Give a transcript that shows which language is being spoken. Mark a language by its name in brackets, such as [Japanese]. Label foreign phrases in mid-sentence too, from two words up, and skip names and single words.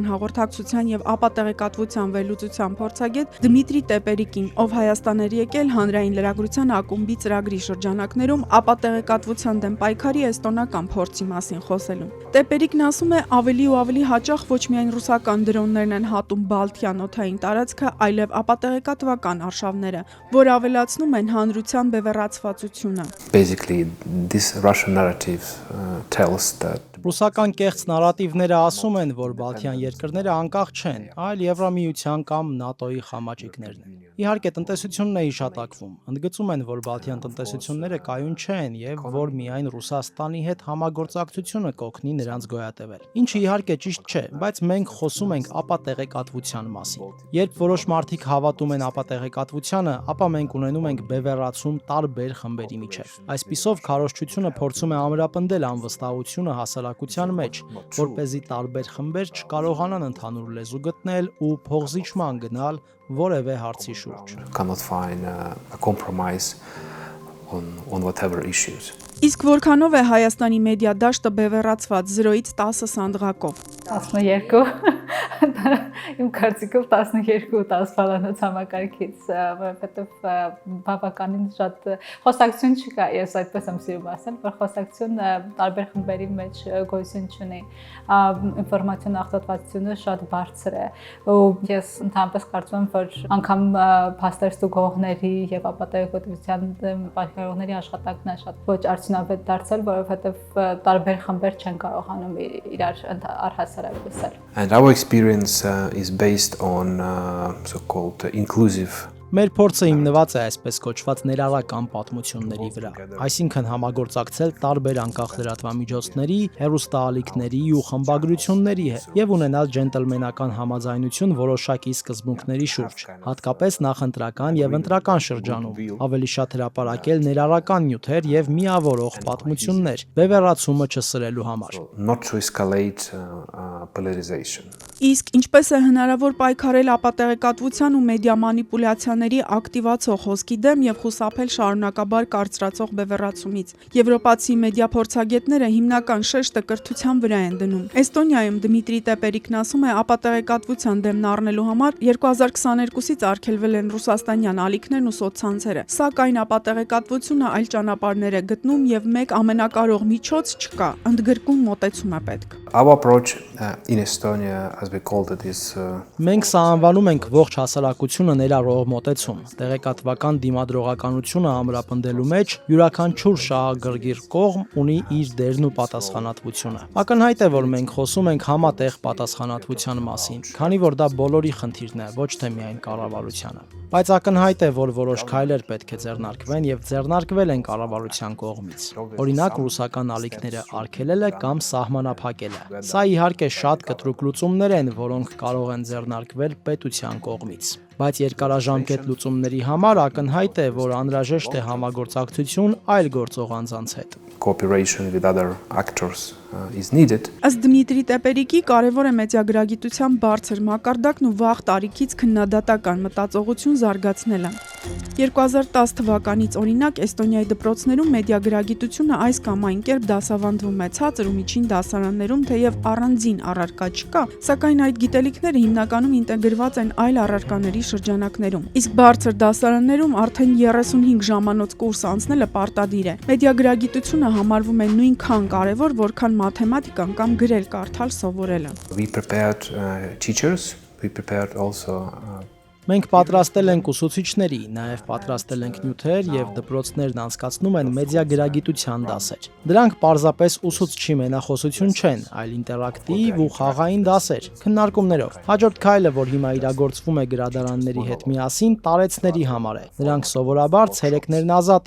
[Armenian] հաղորդակցության եւ ապատեղեկատվության վերլուծության փորձագետ Դմիտրի Տեպերիկին, ով Հայաստան էր եկել հանրային լրագրության ակումբի ծրագրի շրջանակներում ապատեղեկատվության դեմ պայքարի էստոնական փորձի մասին խոսելու։ Տեպերիկն ասում է, ավելի ու ավելի հաճախ ոչ միայն ռուսական դրոններն են հատում Բալթյան օդային տարածքը, այլև ապատեղեկատվական արշավները, որ ավելացնում են հանրության բևեռացվածությունը։ [English] Basically, this Russian narrative tells that [Armenian] Ռուսական կեղծ նարատիվները ասում են, որ Բալթյան երկրները անկախ չեն, այլ Եվրամիության կամ ՆԱՏՕ-ի խամաճիկներն են։ Իհարկե, տնտեսությունն է հիշատակվում։ Ընդգծում են, որ Բալթյան տնտեսությունները կայուն չեն եւ որ միայն Ռուսաստանի հետ համագործակցությունը կօգնի նրանց գոյատևել։ Ինչը իհարկե ճիշտ չէ, բայց մենք խոսում ենք ապատեղեկատվության մասին։ Երբ որոշ մարդիկ հավատում են ապատեղեկատվությանը, ապա մենք ունենում ենք բևեռացում տարբեր խմբերի միջև։ Այսպիսով քարոզչությունը փորձում է ամրապնդել անվստահությունը հասարակության մեջ, որպեսզի տարբեր խմբեր չկարողանան ընդհանուր լեզու գտնել ու փոխզիջման գնալ որևէ հարցի շուրջ։ [English] Cannot find a compromise on whatever issues. [Armenian] Իսկ որքանով է Հայաստանի մեդիա դաշտը բևեռացված 0-ից 10 սանդղակով։ 12 իմ կարծիքով 12-10 բալանոց համակարգից, որովհետև բավականին շատ խոսակցություն չկա, ես այդպես եմ սիրում ասել, որ խոսակցություն տարբեր խմբերի մեջ գոյություն չունի, ինֆորմացիոն աղտոտվածությունը շատ բարձր է, ու ես ընդհանրապես կարծում եմ, որ անգամ փաստեր ստուգողների եւ ապատեղեկատվության պայքարողների աշխատանքն է շատ ոչ արդյունավետ դարձել, որովհետև տարբեր խմբեր չեն կարողանում իրար առհասարակ լսել։ [English] And our experience is based on so-called inclusive [Armenian] Մեր փորձը հիմնված է այսպես կոչված ներառական պատմությունների վրա, այսինքն համագործակցել տարբեր անկախ լրատվամիջոցների, հեռուստաալիքների ու խմբագրությունների հետ եւ ունենալ ջենտլմենական համաձայնություն որոշակի սկզբունքների շուրջ, հատկապես նախընտրական եւ ընտրական շրջանում, ավելի շատ հրապարակել ներառական նյութեր եւ միավորող պատմություններ, բևեռացումը չսրելու համար։ [English] Not to escalate polarization. [Armenian] Իսկ ինչպես է հնարավոր պայքարել ապատեղեկատվության ու մեդիա մանիպուլյացիաների ակտիվացող հոսքի դեմ եւ խուսափել շարունակաբար կարծրացող բևեռացումից։ Եվրոպացի մեդիա փորձագետները հիմնական շեշտը կրթության վրա են դնում։ Էստոնիայում Դմիտրի Տեպերիկն ասում է, ապատեղեկատվության դեմն առնելու համար 2022-ից արգելվել են ռուսաստանյան ալիքներն ու սոցցանցերը։ Սակայն ապատեղեկատվությունը այլ ճանապարհներ է գտնում եւ մեկ ամենակարող միջոց չկա, ընդգրկուն մոտեցում է պետք։ [English] Our approach in Estonia, as we called it, is [Armenian] Մենք սա անվանում ենք ողջ հասարակությունը ներառող մոտեցում։ Տեղեկատվական դիմադրողականությունը ամրապնդելու մեջ յուրաքանչյուր շահագրգիռ կողմ ունի իր դերն ու պատասխանատվությունը։ Ակնհայտ է, որ մենք խոսում ենք համատեղ պատասխանատվության մասին, քանի որ դա բոլորի խնդիրն է, ոչ թե միայն կառավարությանը։ Բայց ակնհայտ է, որ որոշ քայլեր պետք է ձեռնարկվեն եւ ձեռնարկվել են կառավարության կողմից։ Օրինակ, ռուսական ալիքները արգելելը կամ սահմանափակելը։ Սա իհարկե շատ կտրուկ լուծումներ են, որոնք կարող են ձեռնարկվել պետության կողմից։ Բայց երկարաժամկետ լուծումների համար ակնհայտ է, որ անհրաժեշտ է համագործակցություն այլ գործող անձանց հետ։ [English] cooperation with other actors is needed. [Armenian] Ըստ Դմիտրի Տեպերիկի կարևոր է մեդիագրագիտության բարձր մակարդակն ու վաղ տարիքից քննադատական մտածողություն զարգացնելը։ 2010 թվականից օրինակ Էստոնիայի դպրոցներում մեդիագրագիտությունը այս կամ այն կերպ դասավանդվում է ցածր ու միջին դասարաններում, թեև առանձին առարկա չկա, սակայն այդ գիտելիքները հիմնականում ինտեգրված են այլ առարկաների շրջանակներում։ Իսկ բարձր դասարաններում արդեն 35 ժամանոց կուրս անցնելը պարտադիր է։ Մեդիագրագիտությունը համարվում է նույնքան կարևոր, որքան մաթեմատիկան կամ գրել կարդալ սովորելը։ [English] We prepared teachers. We prepared also [Armenian] Մենք պատրաստել ենք ուսուցիչների, նաև պատրաստել ենք նյութեր եւ դպրոցներն անցկացնում են մեդիագրագիտության դասեր։ Դրանք պարզապես ուսուցչի մենախոսություն չեն, այլ ինտերակտիվ ու խաղային դասեր, քննարկումներով։ Հաջորդ քայլը, որ հիմա իրագործվում է գրադարանների հետ միասին, տարեցների համար է։ Նրանք սովորաբար ցերեկներն ազատ